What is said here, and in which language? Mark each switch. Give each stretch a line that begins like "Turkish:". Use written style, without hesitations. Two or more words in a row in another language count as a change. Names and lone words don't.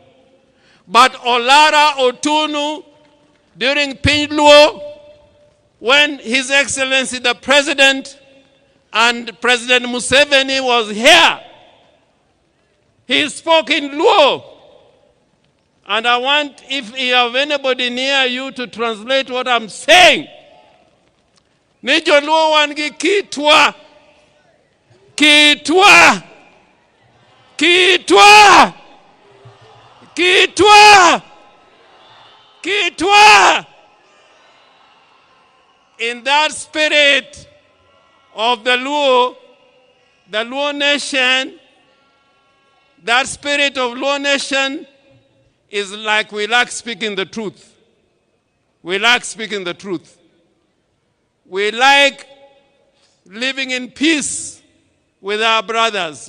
English: But Olara Otunu, during Pinluo, when His Excellency the President and President Museveni was here, he spoke in Luo. And I want, if you have anybody near you, to translate what I'm saying.
Acoli: Nijo Luo wangi kitwa. Kitwa. Kitwa. Kitwa. Kitwa.
English: In that spirit of the Luo, The Luo nation, that spirit of Luo nation is like we like speaking the truth. We like speaking the truth. We like living in peace with our brothers.